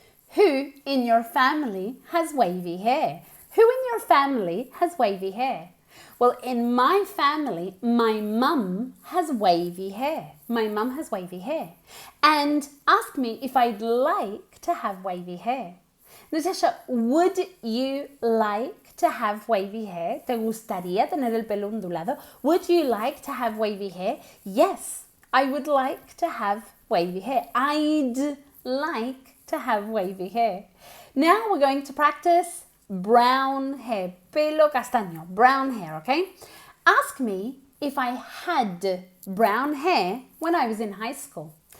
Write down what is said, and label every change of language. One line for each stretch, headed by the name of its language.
English: Who in your family has wavy hair? Who in your family has wavy hair? Well, in my family, my mum has wavy hair. My mum has wavy hair. And ask me if I'd like to have wavy hair. Natasha, would you like to have wavy hair?
Spanish: ¿Te gustaría tener el pelo ondulado?
English: Would you like to have wavy hair? Yes, I would like to have wavy hair. I'd like to have wavy hair. Now we're going to practice brown hair,
Spanish: pelo castaño,
English: brown hair, okay? Ask me if I had brown hair when I was in high school.